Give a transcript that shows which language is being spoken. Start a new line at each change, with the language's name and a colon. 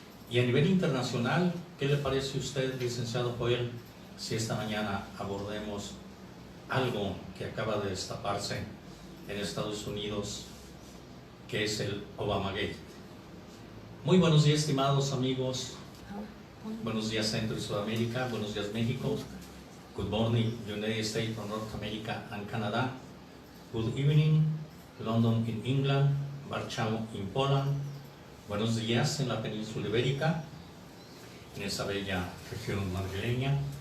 Spanish: Y a nivel internacional, ¿qué le parece a usted, licenciado Joel, si esta mañana abordemos algo que acaba de destaparse en Estados Unidos, que es el Obamagate? Muy buenos días, estimados amigos. Buenos días, Centro y Sudamérica. Buenos días, México.
English: Good morning, United States of North America and Canada. Good evening, London in England, Warsaw in Poland.
Spanish: Buenos días en la península ibérica, en esa bella región madrileña.